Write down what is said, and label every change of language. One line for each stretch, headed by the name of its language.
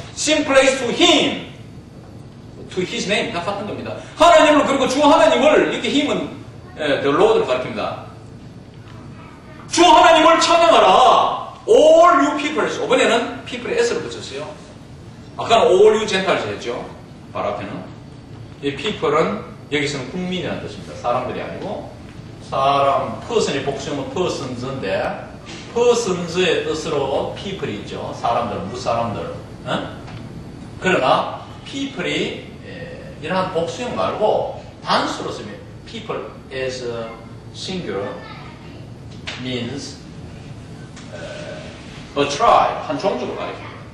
English: sing praise to him, to his name
Korean: 다 같은 겁니다. 하나님을 그리고 주 하나님을 이렇게 힘은 the Lord를 가리킵니다. 주 하나님을 찬양하라.
English: all you peoples.
Korean: 이번에는 people에 s를 붙였어요. 아까는
English: all you Gentiles
Korean: 했죠. 바로 앞에는. 이 people은 여기서는 국민이라는 뜻입니다. 사람들이 아니고 사람, person의 복수형은 persons인데 persons의 뜻으로 people이 있죠. 사람들, 무사람들. 그러나 people이 이러한 복수형 말고 단수로 쓰면
English: people as a singular means a tribe,
Korean: 한 종족을 가리킵니다.